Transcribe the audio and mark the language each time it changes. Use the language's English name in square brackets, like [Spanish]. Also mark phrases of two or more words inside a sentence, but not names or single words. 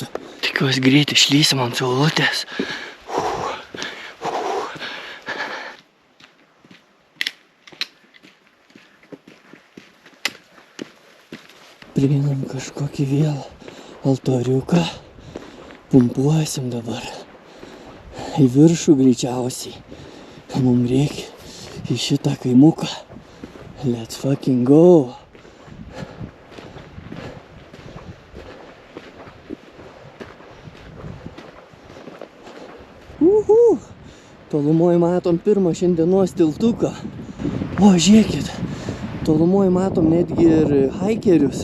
[Lithuanian] Tikiuosi greit išlysim ant saulutės. Prieinam kažkokį vėl altoriuką. Pumpuosim dabar. Į viršų greičiausiai. Mums reikia į šitą kaimuką. [English] Let's fucking go. [Lithuanian] Tolumoj matom pirmą šiandienos tiltuką. O, žiūrėkit, tolumoj matom netgi ir haikerius.